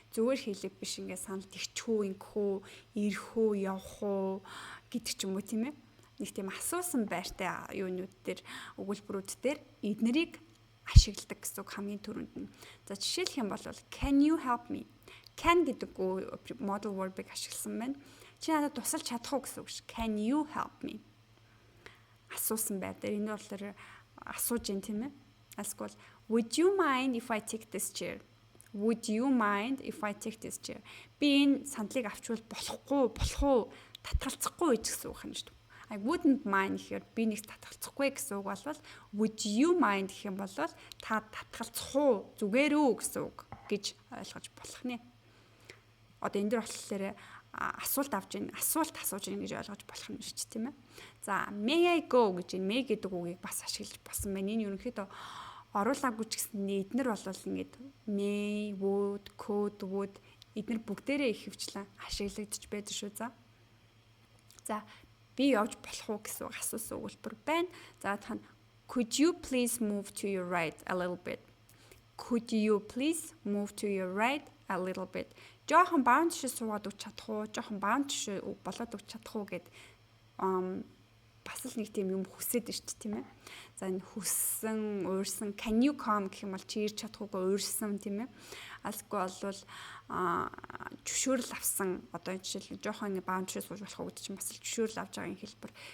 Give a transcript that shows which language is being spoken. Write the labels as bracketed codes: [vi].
[mn] Зүгээр хэлэг биш ингээд санал тэгчхүү, ингэхүү, ирэхүү, явахуу гэдэг ч юм уу тийм ээ. Нэг тийм асуусан байртай юунууд дээр өгүүлбэрүүд дээр эднэрийг ашигладаг гэсэн үг хамгийн түрүүнд нь. За жишээлх юм бол [en] can you help me? [mn] Can гэдэг modal verb-ыг ашигласан байна. Чи надад тусалж чадах уу гэсэн үг ш. [en] Can you help me? [mn] Асуусан байр дээр энэ болохоор асууж юм тийм ээ. Эсвэл [en] would you mind if I take this chair? Would you mind if I take this chair? [mn] Би энэ сандлыг авчвал болох уу? Татгалцахгүй гэж гэсэн үг юм шүү дээ. [en] I wouldn't mind [mn] гэхээр би нэг татгалцахгүй гэсэн үг болвол [en] would you mind [mn] гэх юм бол та татгалцах уу? Зүгээр үү гэсэн үг гэж ойлгож болох нэ. Одоо энэ дөр болохоор асуулт асууж ийн гэж ойлгож болох юм шүү дээ тийм ээ. За [en] may I go [mn] гэж энэ may гэдэг үгийг бас ашиглаж болсон байна. Энэ ерөнхийдөө оруулаагүй ч гэсэн эднэр бол ингээд may, would, could эднэр бүгдээрээ их хвчлэн ашиглагдчих байдаг шүү за. За би явж болох уу гэсэн асуусан өгүүлбэр байна. За тань [en] could you please move to your right a little bit? Could you please move to your right a little bit? [mn] Жохон баун тишээ суугаад өгч чадах уу? Жохон баун тишээ болоод өгч чадах уу гэд бас л нэг тийм юм хүсээд байна шүү дээ тийм ээ. За энэ хүссэн, уурсан [en] can you come [mn] гэх юм бол чи ирж чадах уугаа уурсан тийм ээ. Алсгүй болвол зөвшөөрөл авсан одоо жишээл жоохон ингэ баун тишээ сууж болох уу гэдэг чинь бас л зөвшөөрөл авч байгаа хэлбэр.